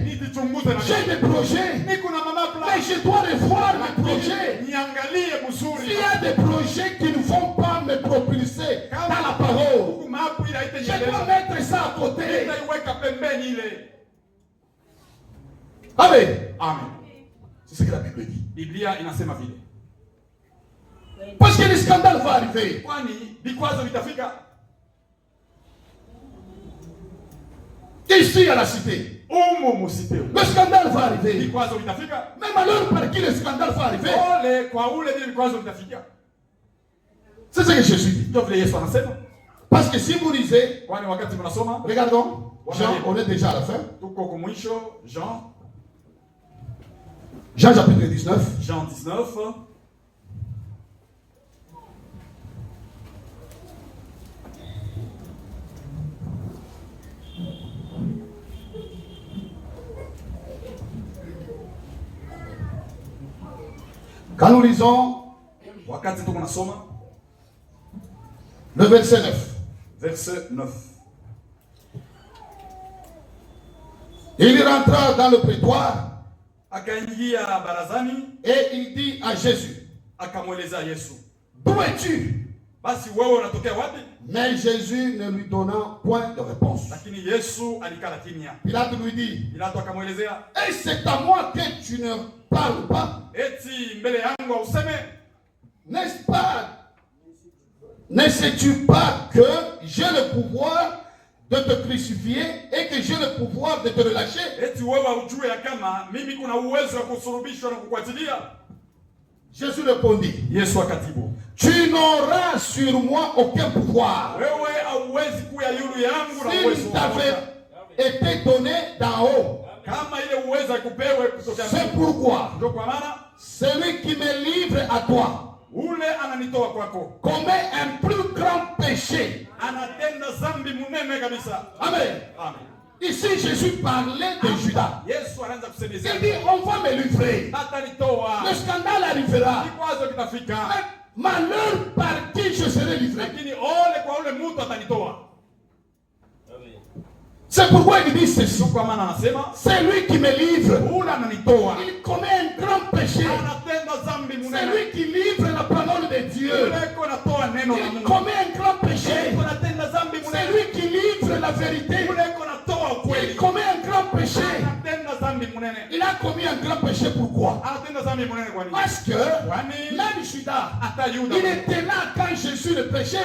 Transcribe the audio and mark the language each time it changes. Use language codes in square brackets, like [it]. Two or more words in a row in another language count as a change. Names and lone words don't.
[fr] J'ai des projets, mais je dois revoir mes projets. S'il y a des projets qui ne vont pas me propulser dans la parole, je dois mettre ça à côté. [sw] ile. Amen. Amen. [fr] C'est ce que la Bible dit. [sw] Biblia inasema vile. [fr] Parce que le scandale va arriver. [sw] Kwani vikwazo vitafika. [fr] Ici à la cité. Le scandale va arriver. [sw] Vikwazo vitafika. [fr] Même alors par qui le scandale va arriver. [sw] Ole kwa ule vikwazo vitafika. [fr] C'est ce que Jésus dit. [sw] Ndio vile Yesu anasema. [fr] Parce que si vous lisez, [sw] kwani wakati mnasoma, [fr] regardons, Jean, on est déjà à la fin. [sw] Tuko kwa mwisho, Jean. [fr] Jean chapitre 19. Jean 19. Quand nous lisons [sw] wakati tuko nasoma [fr] le verset 9. Verset 9. Il rentra dans le prétoire. [sw] Akaingia barazani. [fr] Et il dit à Jésus. [sw] Akamweleza Yesu. [fr] D'où es-tu? [sw] Basi wewe unatokea wapi? [fr] Mais Jésus ne lui donna point de réponse. [sw] Lakini Yesu alikala kimya. [fr] Pilate lui dit. [sw] Pilato akamwelezea. [fr] Et c'est à moi que tu ne parles pas? [sw] Eti mbele yangu useme. [fr] N'est-ce pas? Ne sais-tu pas que j'ai le pouvoir de te crucifier et que j'ai le pouvoir de te relâcher? [sw] Eti wewe ujue ya kama mimi kuna uwezo wa kusulubishwa na kukuachilia? [fr] Jésus répondit. [sw] Yesu akajibu. [fr] Tu n'auras sur moi aucun pouvoir. [sw] Wewe hauwezi kuya yulu yangu na uwezo. [fr] S'il t'avait été donné d'en haut. [sw] Kama ile uwezo kupewe kutoka. [fr] C'est pourquoi. [sw] Ndio kwa maana [fr] celui qui me livre à toi. [sw] Ule ananitoa kwako. [fr] Commet un plus grand péché. [sw] Anatenda zambi munene kabisa. Amen. Amen. [fr] Ici Jésus parlait de Judas. [sw] Yesu anaanza kusemezea. [fr] Il dit on va me livrer. [sw] Atanitoa. [fr] Le scandale arrivera. [sw] Vikwazo vitafika. [fr] Malheur par qui je serai livré. [sw] Lakini ole kwa ule mtu atanitoa. [fr] C'est pourquoi il dit ceci. [sw] Kwa maana anasema [fr] c'est lui qui me livre. [sw] Ule ananitoa. [fr] Il commet un grand péché. [sw] Anatenda zambi munene. [fr] C'est lui qui livre la parole de Dieu. Il commet un grand péché. C'est lui qui livre la vérité. Il commet un grand péché. Il a commis un grand péché. Pourquoi? Parce que même Judas, il était là quand Jésus le prêchait.